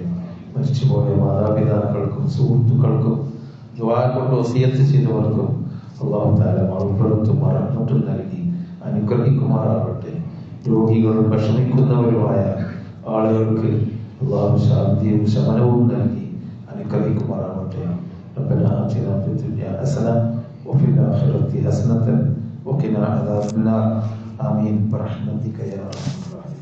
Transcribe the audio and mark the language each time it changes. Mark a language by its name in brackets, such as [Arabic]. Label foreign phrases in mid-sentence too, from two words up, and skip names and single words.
[Malayalam] മരിച്ചുപോയ മാതാപിതാക്കൾക്കും സുഹൃത്തുക്കൾക്കും ദുആ കൊണ്ട് വസിയത്ത് ചെയ്തവർക്കും [Arabic] الله تعالى [Malayalam] മഗ്ഫിറത്തും റഹ്മത്തും നൽകി അനുഗ്രഹിക്കുമാറാവട്ടെ. രോഗികളും വിഷമിക്കുന്നവരുമായ ആളുകൾക്ക് അല്ലാഹു ശാന്തിയും ശമനവും നൽകി അനുഗ്രഹിക്കുമാറാവട്ടെ. [Arabic] ربنا آتنا في الدنيا حسنة وفي الآخرة حسنة وقنا عذاب النار آمين برحمتك يا أرحم الراحمين.